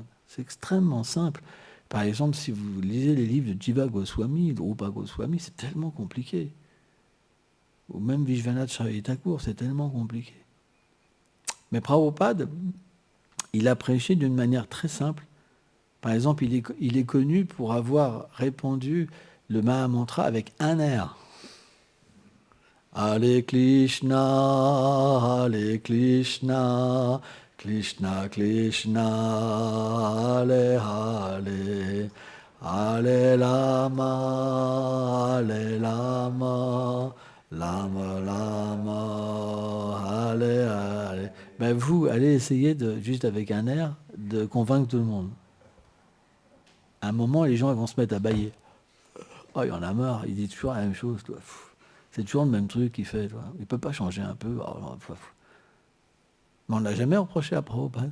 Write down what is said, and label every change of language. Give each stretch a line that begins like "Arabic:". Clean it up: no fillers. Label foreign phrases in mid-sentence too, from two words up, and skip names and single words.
French: C'est extrêmement simple. Par exemple, si vous lisez les livres de Jiva Goswami, de Rupa Goswami, c'est tellement compliqué. Ou même Vishwanath Chakravarti Thakur, c'est tellement compliqué. Mais Prabhupada, il a prêché d'une manière très simple. Par exemple, il est connu pour avoir répandu le Mahamantra avec un air.
Sanskrit: हरे कृष्ण हरे कृष्ण कृष्ण कृष्ण हरे हरे हरे राम हरे राम राम राम हरे हरे.
French: Ben vous, allez essayer juste avec un air, de convaincre tout le monde. À un moment, les gens vont se mettre à bâiller. Oh, il y en a marre, il dit toujours la même chose, toi. C'est toujours le même truc qu'il fait, toi. Il ne peut pas changer un peu. Mais on n'a jamais reproché à Prabhupada.